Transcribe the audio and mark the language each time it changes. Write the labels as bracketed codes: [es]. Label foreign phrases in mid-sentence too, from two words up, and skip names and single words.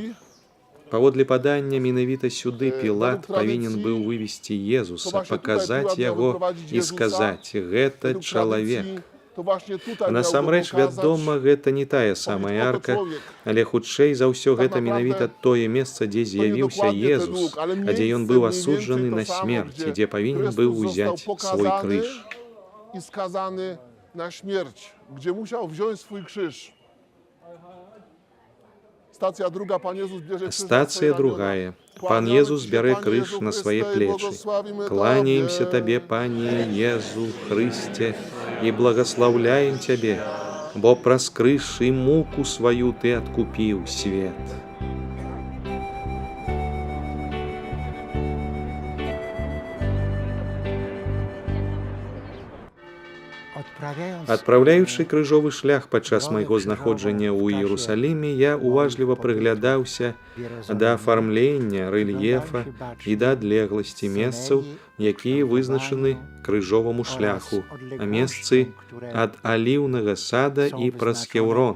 [be] Паводле падання, менавіта сюды Пілат павінен быў вывесці Езуса, паказаць яго і сказаць: «Гэта чалавек». Насамрэч, вядома, гэта не тая самая арка, але хутчэй за ўсё гэта менавіта тое месца, дзе з'явіўся Езус, а дзе ён быў асуджаны на смерць, і дзе павінен быў узяць свой крыж. [pl] I skazany na śmierć, gdzie musiał wziąć swój krzyż. Stacja druga, Pan Jezus bierze krzyż na swoje [be] Стацыя [pl] ramiona. [be] другая. Пан Езус бярэ крыж на свае плечы. Кланяемся Табе, Пане Езу Хрысце, і благаслаўляем Цябе, бо праз крыж і муку сваю Ты адкупіў свет. Адпраўляючы крыжовы шлях падчас майго знаходжання ў Іерусаліме, я уважліва прыглядаўся да афармлення рэльефа і да адлегласці месцаў, якія вызначаны крыжоваму шляху, а месцы ад аліўнага сада і праз Хеўрон.